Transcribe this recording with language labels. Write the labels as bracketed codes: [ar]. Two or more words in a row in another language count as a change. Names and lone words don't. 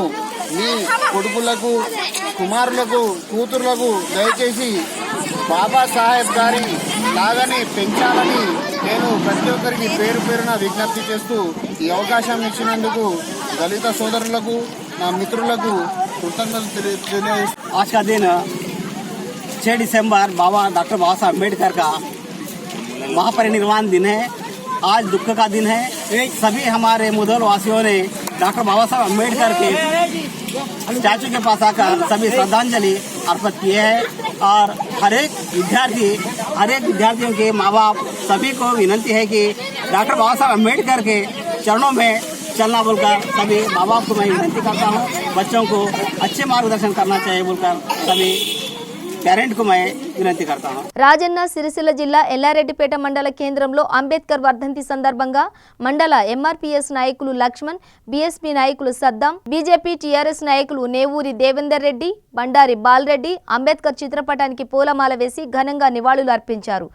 [te] మీ కొడుకులకు, కుమారులకు, కూతుర్లకు దయచేసి బాబాసాహెబ్ గారి లాగానే పెంచాలని నేను ప్రతి ఒక్కరికి పేరు పేరున విజ్ఞప్తి చేస్తూ ఈ అవకాశం ఇచ్చినందుకు దళిత సోదరులకు, నా మిత్రులకు कृतज्ञता తెలియజేస్తున్నాను. [hi] आज का दिन 6 दिसंबर बाबा डॉक्टर बाबा साहब अम्बेडकर का महापरिनिर्वाण दिन है. आज दुख का दिन है. सभी हमारे मुधोल वासियों ने डॉक्टर बाबा साहब अम्बेडकर के स्टैचू के पास आकर सभी श्रद्धांजलि अर्पित किए हैं और हर एक विद्यार्थियों के माँ बाप सभी को विनती है कि डॉक्टर बाबा साहब अम्बेडकर के चरणों में चलना बोलकर सभी माँ बाप को मैं विनती करता हूँ. बच्चों को अच्छे मार्गदर्शन करना चाहिए बोलकर सभी పేరెంట్ కు मैं వినంతి करता हूं. [te] రాజన్న సిరిసిల్ల జిల్లా ఎల్లారెడ్డిపేట మండల కేంద్రంలో అంబేద్కర్ వర్ధంతి సందర్భంగా మండల ఎంఆర్పీఎస్ నాయకులు లక్ష్మణ్, బీఎస్పీ నాయకులు సద్దాం, బీజేపీ టీఆర్ఎస్ నాయకులు నేవూరి దేవేందర్ రెడ్డి, బండారి బాలరెడ్డి అంబేద్కర్ చిత్రపటానికి పూలమాల వేసి ఘనంగా నివాళులు అర్పించారు.